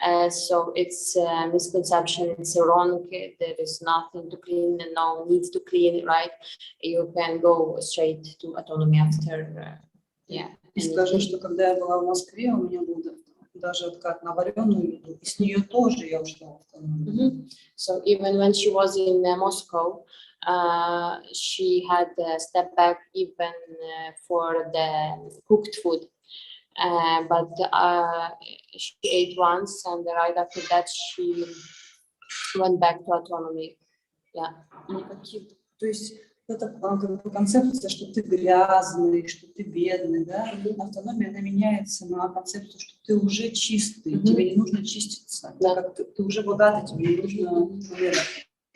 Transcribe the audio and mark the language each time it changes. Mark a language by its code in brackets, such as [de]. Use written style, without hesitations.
[en] So it's a misconception, it's wrong. There is nothing to clean and no need to clean, right? You can go straight to autonomy after, [ru] И скажу, что когда я была в Москве, у меня был даже откат на вареную еду, и с нее тоже я ушла в автономию. [en] So even when she was in Moscow, she had a step back even for the cooked food. But she ate once, and right after that she went back to autonomy. Yeah. [ru] То есть это концепция, что ты грязный, что ты бедный, да? Автономия, она меняется на концепцию, что ты уже чистый, тебе не нужно чиститься, как ты уже богатый, тебе не нужно умирать.